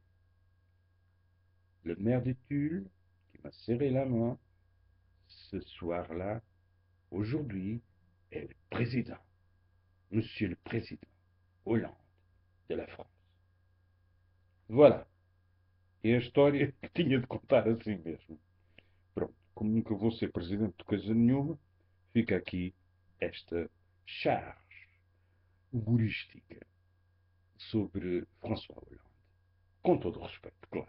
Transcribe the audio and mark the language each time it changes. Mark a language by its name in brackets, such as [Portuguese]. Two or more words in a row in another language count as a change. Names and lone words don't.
[French] Le maire de Tulle, qui m'a serré la main, ce soir-là, aujourd'hui, est le président, monsieur le président Hollande de la France. Voilà. [Portuguese] E a história que tinha de contar assim mesmo. Pronto, como nunca vou ser presidente de coisa nenhuma, fica aqui esta charge humorística sobre François Hollande. Com todo o respeito, claro.